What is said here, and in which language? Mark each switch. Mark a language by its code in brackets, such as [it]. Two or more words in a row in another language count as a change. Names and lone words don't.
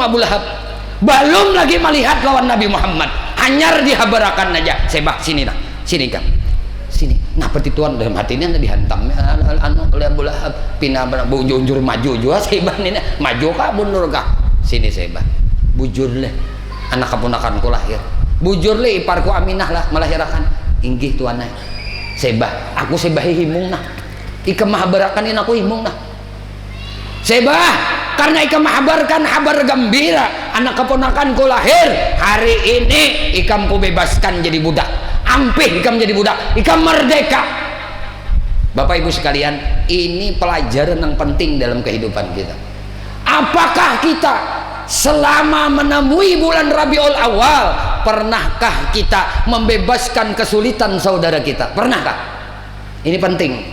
[bjn] Abu Lahab belum lagi melihat lawan Nabi Muhammad hanyar dihabarakan aja Sebah sini nah sini kan sini nah peti tuan dalam hatinya dihantam anu oleh Abu Lahab pindah bujur maju juga Sebah ini maju kah mundur kah sini Sebah bujur leh anak keponakanku lahir bujur leh iparku Aminah lah melahirkan inggih tuan Sebah aku Sebah himung nah ika mahabarakan ini aku himung nah Sebah karena ikam habarkan habar gembira anak keponakanku lahir hari ini ikam ku bebaskan jadi budak ampih ikam jadi budak ikam merdeka. [id] Bapak ibu sekalian ini pelajaran yang penting dalam kehidupan kita. Apakah kita selama menemui bulan Rabiul Awal pernahkah kita membebaskan kesulitan saudara kita? Pernahkah? Ini penting.